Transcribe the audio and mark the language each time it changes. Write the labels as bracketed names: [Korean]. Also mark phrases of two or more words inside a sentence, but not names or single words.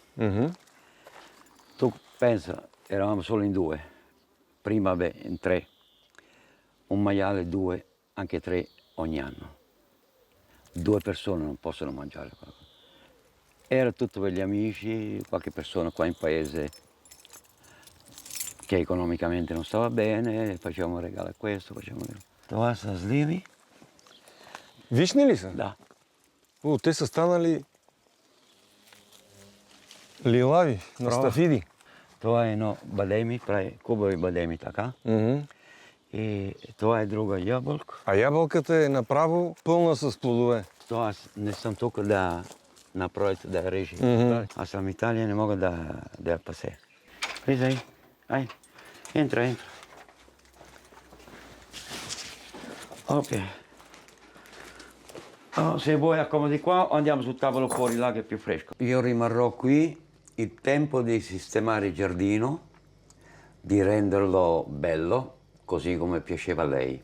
[Italian] Tu pensa, eravamo solo in 2, prima in 3, un maiale, 2, anche 3 ogni anno. 2 persone non possono mangiare qua. Era tutto per gli amici, qualche persona qua in paese che economicamente non stava bene, facevamo regalo a questo, facevamo regalo. [Bulgarian] Това са сливи. Вишни ли са? Да. Те са станали лилави, на Права. стафиди. Това е едно бадеми, прави кубави бадеми така. И това е друга ябълка. А ябълката е направо пълна с плодове. Това аз не съм тук да направя да режи. Аз съм в Италия, не мога да я пасе. [Italian] Qui sei? Vai. Entra, entra. Ok. Oh, se vuoi accomodi qua o andiamo sul tavolo fuori là che è più fresco. Io rimarrò qui il tempo di sistemare il giardino, di renderlo bello, così come piaceva a lei,